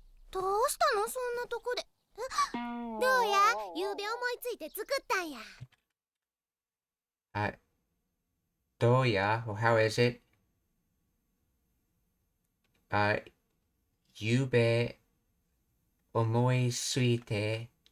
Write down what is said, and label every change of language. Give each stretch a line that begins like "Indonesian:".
Japanese: どうしたのそんなとこで。どうやゆうべ思いついて作ったんや。どうや
English: Well, how is it?
Japanese: ゆうべ思いついて